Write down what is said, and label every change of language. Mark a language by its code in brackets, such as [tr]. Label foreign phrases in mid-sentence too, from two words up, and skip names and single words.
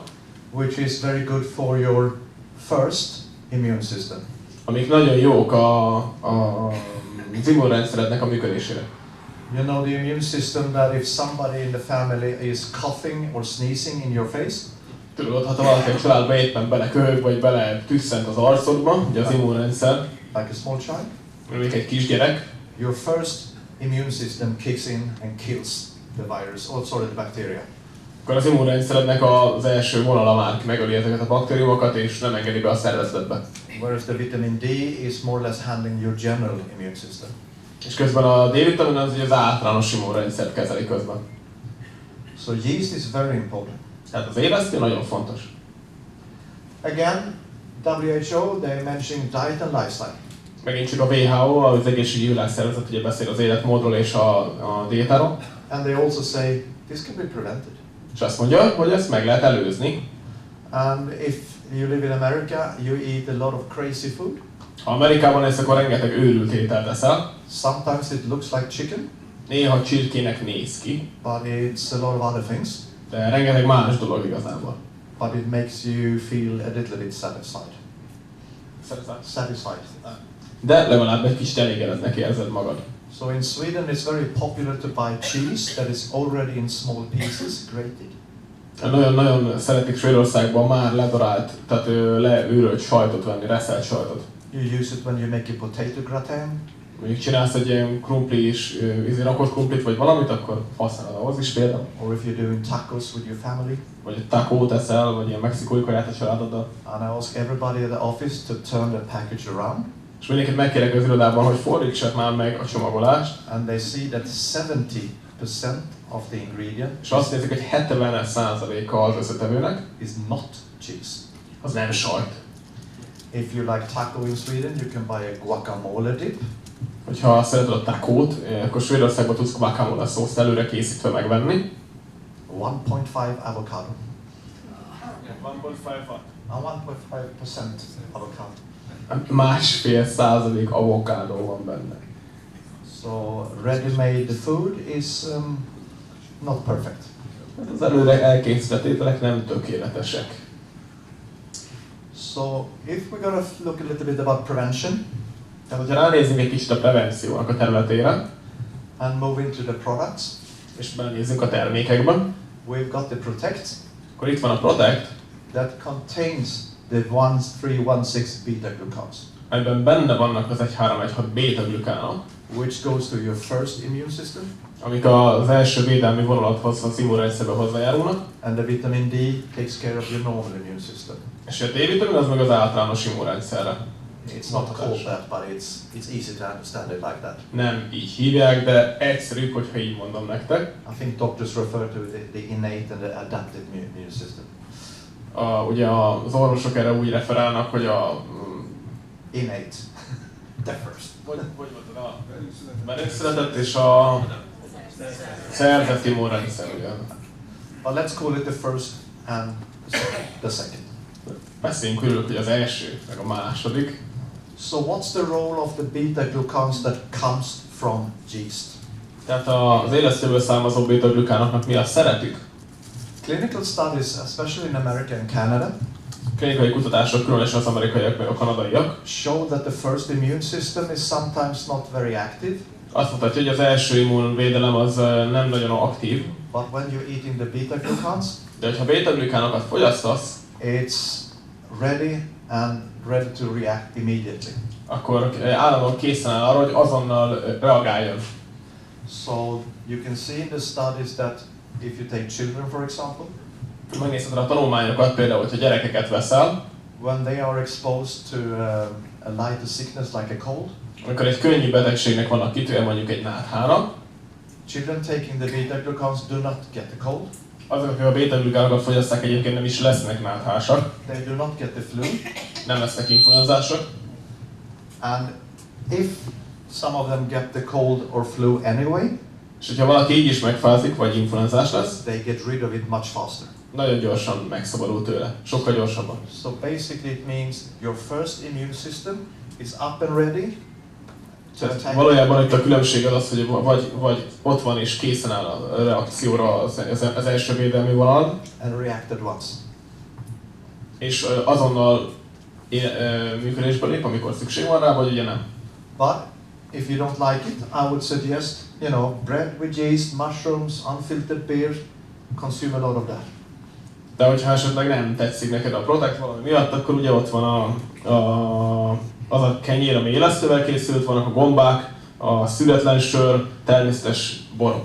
[en] which is very good for your first immune system. [hu] Amik nagyon jók az immunrendszerednek a működésére. [en] You know the immune system that if somebody in the family is coughing or sneezing in your face, [hu] Tudod, ha valaki a családba éppen beleköhög, vagy bele tüsszent az arcodba, ugye az immunrendszer, [en] like a small child, [hu] még egy kisgyerek, [en] your first immune system kicks in and kills the virus, or sorry, the bacteria. [hu] akkor az immunrendszerednek az első vonala már megöli ezeket a baktériumokat, és nem engedi be a szervezetbe. [en] Whereas the vitamin D is more or less handling your general immune system. [hu] És közben a D-vitamin az az általános immunrendszert kezeli közben. [en] So yeast is very important. [hu] Tehát az élesztő nagyon fontos. [en] Again, WHO, they mention diet and lifestyle. [hu] Megint csak a WHO, az egészségügyi világszervezet ugye beszél az életmódról és a diétáról. [en] And they also say this can be prevented. [hu] És azt mondja, hogy ezt meg lehet előzni. [en] And if you live in America, you eat a lot of crazy food. [hu] Ha Amerikában lesz, akkor rengeteg őrült ételt eszel. [en] Sometimes it looks like chicken. [hu] Néha csirkének néz ki. [en] But it's a lot of other things. [hu] De rengeteg más dolog igazából. [en] But it makes you feel a little bit satisfied. Satisfied. [hu] De legalább egy kicsit elégedetnek érzed magad. [en] So in Sweden it's very popular to buy cheese that is already in small pieces, grated. [hu] Nagyon szeretik Svédországban már ledarált, tehát leőrölt sajtot venni, reszelt sajtot. [en] You use it when you make a potato gratin. [hu] Mondjuk csinálsz egy ilyen krumplis, rakott krumplit vagy valamit, akkor használod ahhoz is például. [en] Or if you're doing tacos with your family. [hu] Vagy egy tacót eszel, vagy ilyen mexikói kaját a családoddal. [en] And I ask everybody at the office to turn the package around. [hu] És mindenkit megkérek az irodában, hogy fordítsák már meg a csomagolást. [en] And they see that 70% of the ingredient [hu] és azt nézik, hogy 70%-a az összetevőnek [en] is not cheese. [hu] Az nem sajt. [en] If you like taco in Sweden, you can buy a guacamole dip. [hu] Hogyha szereted a tacót, akkor Svédországban tudsz guacamole szószt előre készítve megvenni. [en] 1.5 avocado. 1.5 1.5% avocado. [hu] 1,5% avokádó van benne. [en] So ready-made food is not perfect. [hu] Az előre elkészített ételek nem tökéletesek. [en] So if we're going to look a little bit about prevention, [hu] tehát hogyha ránézzünk egy kicsit a prevenciónak a területére, [en] and move into the products, [hu] és belenézzünk a termékekben, [en] we've got the Protect, [hu] akkor itt van a Protect, [en] that contains the 1316 beta-glucans. [hu] amiben benne vannak az 1,3,1,6 beta-glükánok. [en] which goes to your first immune system. [hu] Amik az első védelmi vonalathoz, az immunrendszerbe hozzájárulnak. [en] And the vitamin D takes care of your normal immune system. [hu] És a D-vitamin az meg az általános immunrendszerre. [en] It's not called that, but it's easy to understand it like that. [hu] Nem így hívják, de egyszerűbb, hogyha így mondom nektek. [en] I think doctors refer to the innate and the adaptive immune system. [hu] Ugye az orvosok erre úgy referálnak, hogy a... [en] Innate. The first. [hu] Hogy mondtad? A benszületett és a szerzett immunrendszer, ugye? [en] But let's call it the first and the second. [hu] Beszéljünk körül, hogy az első, meg a második. [en] So what's the role of the beta-glucans that comes from yeast? [hu] Tehát az élesztőből származó beta-glukánoknak mi a szerepük? [en] Clinical studies, especially in America and Canada, [hu] Klinikai kutatások, különösen az amerikaiak meg a kanadaiak, [en] show that the first immune system is sometimes not very active. [hu] azt mutatja, hogy az első immunvédelem az nem nagyon aktív. [en] But when you're eating the beta-glucans, [hu] De hogyha beta-glukánokat fogyasztasz, [en] it's ready to react immediately. [hu] akkor állandóan készen áll arra, hogy azonnal reagáljon. [en] So you can see in the studies that if you take children, for example, [hu] Megnézheted a tanulmányokat, például, hogyha gyerekeket veszel, [en] when they are exposed to a lighter sickness like a cold, [hu] amikor egy könnyű betegségnek vannak kitűnve, mondjuk egy náthának, [en] children taking the beta-glucans do not get the cold. [hu] azok, akik a beta-glukánokat fogyasztják, egyébként nem is lesznek náthásak, [en] They do not get the flu. [hu] nem lesznek influenzások, [en] And if some of them get the cold or flu anyway, [hu] és hogyha valaki így is megfázik, vagy influenzás lesz, [en] they get rid of it much faster. [hu] nagyon gyorsan megszabadul tőle, sokkal gyorsabban. [en] So basically it means your first immune system is up and ready to attack. [hu] Valójában itt a különbség az, hogy vagy ott van és készen áll a reakcióra az első védelmi vonal, [en] And react at once. [hu] és azonnal működésbe lép, amikor szükség van rá, vagy ugye nem. [en] But if you don't like it, I would suggest, bread with yeast, mushrooms, unfiltered beer, consume a lot of that. [hu] De hogyha esetleg nem tetszik neked a Protect valami miatt, akkor ugye ott van az a kenyér, ami élesztővel készült, vannak a gombák, a születlen sör, természetes borok.